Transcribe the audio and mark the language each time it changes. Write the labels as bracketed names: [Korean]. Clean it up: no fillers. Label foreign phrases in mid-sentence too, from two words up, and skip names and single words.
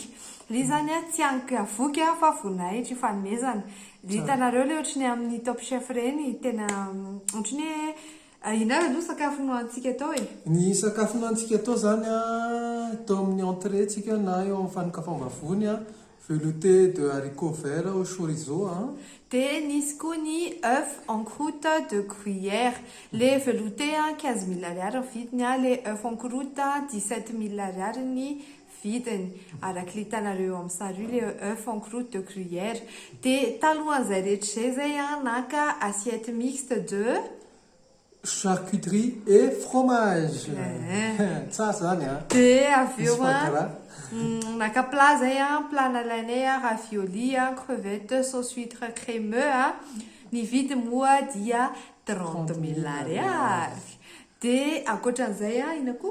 [Malagasy] Le zany tsy anky avoky fa voninahitra ifanomezana. Hitanareo le ohatry ny amin'ny Top Chef reny tena ohatry ny ina aloha sakafo nohantsika atao e. Ny sakafo nohantsika atao zany atao amin'ny entrée tsika na eo amin'ny fanokafam-bavony [French] velouté de haricots verts au chorizo. [Malagasy] Dia nisy koa ny [French] œuf en croûte de gruyère. [Malagasy] Le velouté 15 000 ariary vidiny, le [French] œuf en croûte [Malagasy] 17 000 ariary ny vidiny. Araka hitanareo amin'ny sary le [French] œuf en croûte de gruyère. [Malagasy] Dia talohan'izay rehetra zay naka [French] assiette mixte de charcuterie et fromage. [Malagasy] Tsara zany dia avy eo naka plat zay plat nalainay [French] ravioli crevette sauce huître crémeux [Malagasy] ny vidy moa dia 30 000 ariary. Dia ankoatran'izay ina koa